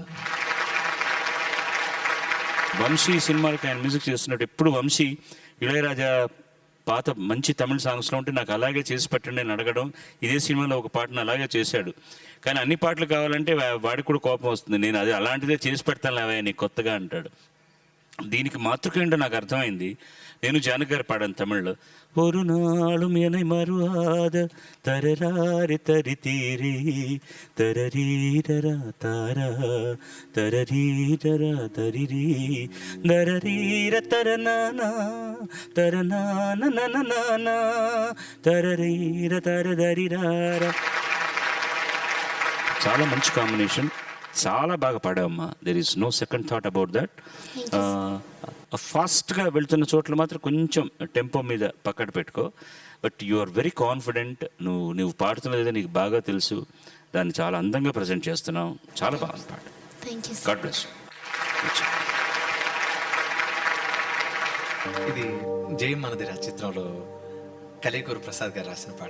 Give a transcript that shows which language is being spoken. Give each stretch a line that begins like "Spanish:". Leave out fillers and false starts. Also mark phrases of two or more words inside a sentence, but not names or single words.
Telugu: వంశీ సినిమాలకి ఆయన మ్యూజిక్ చేస్తున్నట్టు ఎప్పుడు వంశీ ఇళయరాజా పాత మంచి తమిళ సాంగ్స్లో ఉంటే నాకు అలాగే చేసి పెట్టండి అని అడగడం, ఇదే సినిమాలో ఒక పాటను అలాగే చేశాడు. కానీ అన్ని పాటలు కావాలంటే వాడికి కూడా కోపం వస్తుంది. నేను అది అలాంటిదే చేసి పెడతాను లేవా నీకు కొత్తగా అంటాడు. దీనికి మాతృక ఏంటో నాకు అర్థమైంది. నేను జానకి గారు పాడాను తమిళ్లో.
Tamil: ஒரு நாளும் என்னை மறுவாத தரராரி தரி தீரி தரரீரரா தாரா தரரீரரா தரிரி தரரீர தரநானா தரநானா తరరీర తరదరిరారా.
Telugu: చాలా మంచి కాంబినేషన్, చాలా బాగా పాడావమ్మా.
English: There is no second thought about that.
Telugu: ఫాస్ట్గా వెళ్తున్న చోట్ల మాత్రం కొంచెం టెంపో మీద పక్కన పెట్టుకో.
English: But you are very confident.
Telugu: నువ్వు పాడుతున్నది నీకు బాగా తెలుసు. దాన్ని చాలా అందంగా ప్రజెంట్ చేస్తున్నావు. చాలా బాగా పాడు.
English: thank you God bless.
Telugu: ఇది జై మనదిరా చిత్రంలో కలికూరు ప్రసాద్ గారు రాసిన పాట.